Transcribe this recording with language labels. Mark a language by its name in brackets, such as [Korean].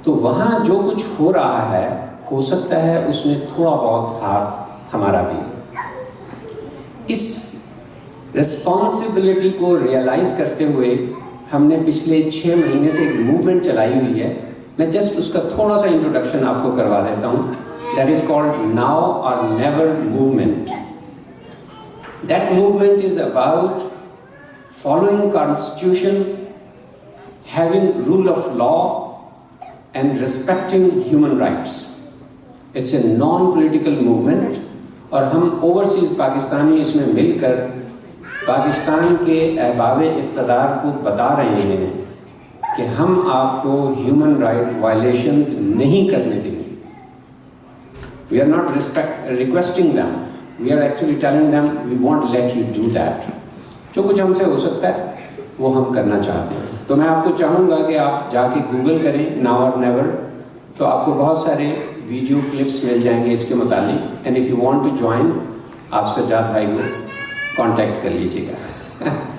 [Hindi] तो वहाँ जो कुछ हो रहा है, हो सकता है उसमें थोड़ा बहुत हाथ हमारा भी हो। इस रिस्पॉन्सिबिलिटी को रियलाइज़ करते हुए हमने पिछले 6 महीने से एक मूवमेंट चलाई हुई है। मैं जस्ट उसका थोड़ा सा इंट्रोडक्शन आपको करवा देता हूँ। [English] That is called Now or Never movement. That movement is about following Constitution having rule of law and respecting human rights. It's a non-political movement [Hindi] और हम ओवरसीज पाकिस्तानी इसमें मिलकर पाकिस्तान के अहबाबे इक़्तिदार को बता रहे हैं कि हम आपको ह्यूमन राइट वायलेशंस नहीं करने देंगे. [English] We are not requesting them. We are actually telling them we won't let you do that. [Hindi] जो कुछ हमसे हो सकता है वो हम करना चाहते हैं. तो मैं आपको चाहूँगा कि आप जाके गूगल करें नाउ और नेवर, तो आपको बहुत सारे वीडियो क्लिप्स मिल जाएंगे इसके मुतालिक. [English] and if you want to join, [Hindi] आप सज्जाद भाई को कांटेक्ट कर लीजिएगा.